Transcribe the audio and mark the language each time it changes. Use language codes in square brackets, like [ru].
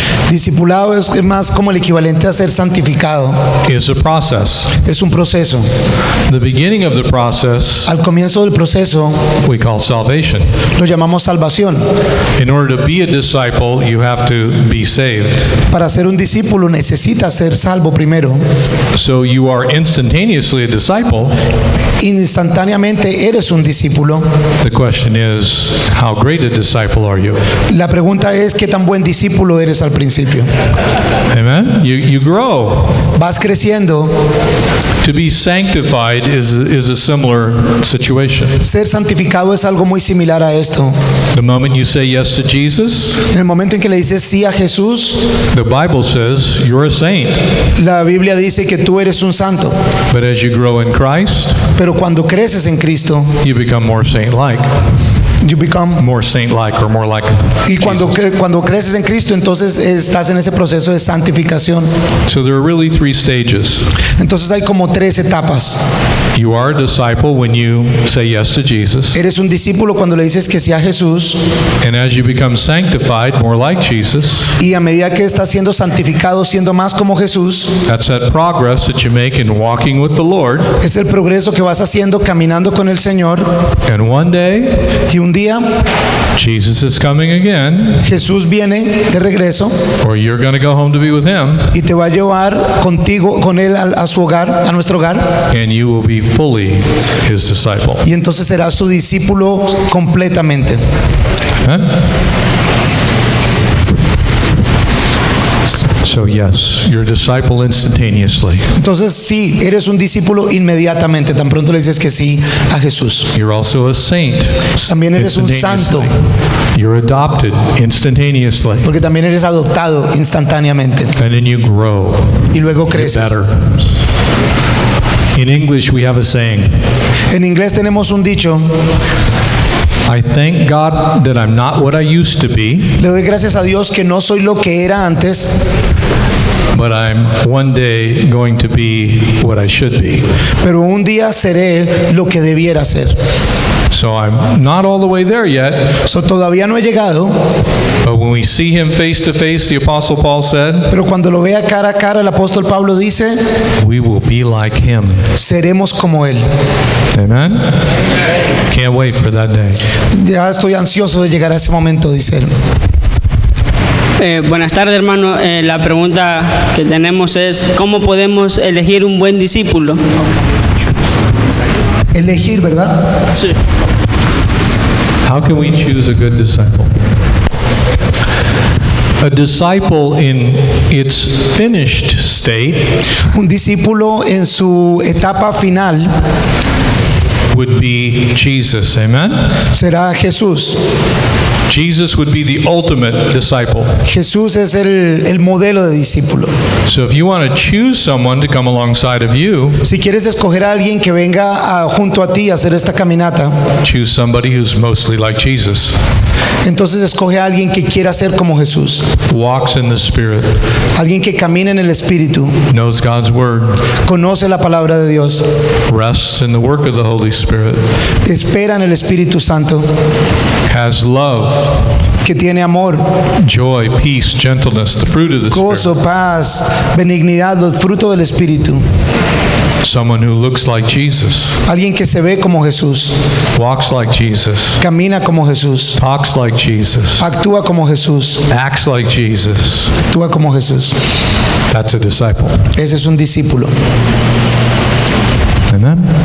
[es] Discipulado es más como el equivalente a ser santificado. [en] is a process. [es] Es un proceso. [en] The beginning of the process [es] Al comienzo del proceso [en] we call salvation. [es] lo llamamos salvación. [en] In order to be a disciple, you have to be saved. [es] Para ser un discípulo necesitas ser salvo primero. [en] So you are instantaneously a disciple. [es] Instantáneamente eres un discípulo. [en] The question is, how great a disciple are you? [es] La pregunta es qué tan buen discípulo eres al principio. [en] Amen? You grow. [es] Vas creciendo. [en] To be sanctified is a similar situation. [es] Ser santificado es algo muy similar a esto. [en] The moment you say yes to Jesus, [es] En el momento en que le dices sí a Jesús, [en] the Bible says you're a saint. [es] la Biblia dice que tú eres un santo. [en] But as you grow in Christ, [es] Pero cuando creces en Cristo, [en] you become more saint-like. you become. more saint-like or more like [es] Y cuando, [en] Jesus. [es] cuando creces en Cristo, entonces estás en ese proceso de santificación. [en] So there are really 3 stages. [es] Entonces hay como 3 etapas. [en] You are a disciple when you say yes to Jesus. [es] Eres un discípulo cuando le dices que sí a Jesús, [en] And as you become sanctified, more like Jesus, [es] y a medida que estás siendo santificado, siendo más como Jesús, [en] that's that progress that you make in walking with the Lord. [es] es el progreso que vas haciendo caminando con el Señor. [en] And one day, [es] Y un día [en] Jesus is coming again, [es] Jesús viene de regreso [en] or you're going to go home to be with Him, [es] y te va a llevar contigo, con Él a su hogar, a nuestro hogar, [en] and you will be fully His disciple. [es] y entonces serás su discípulo completamente. [en] Amen? So yes, you're a disciple instantaneously. [es] Entonces sí, eres un discípulo inmediatamente, tan pronto le dices que sí a Jesús. [en] You're also a saint. [es] También eres un santo, [en] instantaneously. You're adopted instantaneously. [es] porque también eres adoptado instantáneamente [en] And then you grow, [es] y luego [en] get [es] creces. [en] better. In English, we have a saying, [es] En inglés tenemos un dicho: [en] I thank God that I'm not what I used to be, [es] le doy gracias a Dios que no soy lo que era antes, [en] but I'm one day going to be what I should be. [es] pero un día seré lo que debiera ser. [en] So I'm not all the way there yet, [es] So, todavía no he llegado, [en] but when we see Him face to face, the Apostle Paul said, [es] pero cuando lo vea cara a cara, el apóstol Pablo dice, [en] we will be like Him. [es] seremos como Él. [en] Amen? Can't wait for that day. [es] Ya estoy ansioso de llegar a ese momento, dice él. Buenas tardes, hermano. La pregunta que tenemos es, ¿cómo podemos elegir un buen discípulo? Elegir, ¿verdad? Sí. [en] How can we choose a good disciple? A disciple in its finished state [es] Un discípulo en su etapa final [en] would be Jesus. Amen? [es] será Jesús. [en] Jesus would be the ultimate disciple. [es] Jesús es el modelo de discípulo. [en] So if you want to choose someone to come alongside of you, [es] Si quieres escoger a alguien que venga junto a ti a hacer esta caminata, [en] choose somebody who's mostly like Jesus, [es] entonces escoge a alguien que quiera ser como Jesús. [en] walks in the Spirit, [es] Alguien que camine en el Espíritu, [en] knows God's Word, [es] conoce la palabra de Dios, [en] rests in the work of the Holy Spirit, [es] espera en el Espíritu Santo, [en] has love, [es] que tiene amor, [en] joy, peace, gentleness, the fruit of the Spirit. [es] gozo, paz, benignidad, los frutos del Espíritu. [en] Someone who looks like Jesus, [es] Alguien que se ve como Jesús, [en] walks like Jesus, [es] camina como Jesús, [en] talks like Jesus, [es] actúa como Jesús, [en] acts like Jesus. [es] actúa como Jesús. [en] That's a disciple. [es] Ese es un discípulo. [en] Amen?